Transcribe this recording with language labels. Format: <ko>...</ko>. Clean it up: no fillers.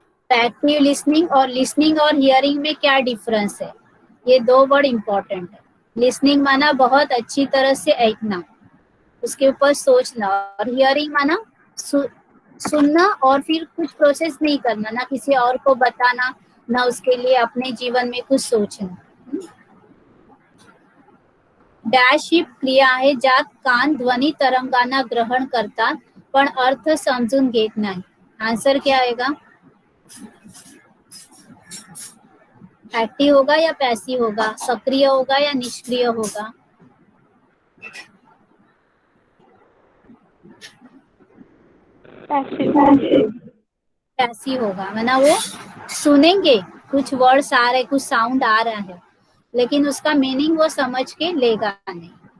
<hi>Active listening और hearing में क्या डिफरेंस है, ये दो वर्ड इंपॉर्टेंट है। लिसनिंग माना बहुत अच्छी तरह से देखना, उसके ऊपर सोचना, और हियरिंग माना सुनना और फिर कुछ प्रोसेस नहीं करना, ना किसी और को बताना, ना उसके लिए अपने जीवन में कुछ सोचना।</hi> <mr>डॅश ही क्रिया आहे ज्यात कान ध्वनी तरंगांना ग्रहण करतात पण अर्थ समजून घेत नाही।</mr> <hi>आंसर क्या आएगा? एक्टिव होगा या पैसिव होगा, सक्रिय होगा या निष्क्रिय होगा? पैसिव होगा, माना वो सुनेंगे, कुछ वर्ड्स आ रहे, कुछ साउंड आ रहा है, लेकिन उसका मीनिंग वो समझ के लेगा नहीं।</hi>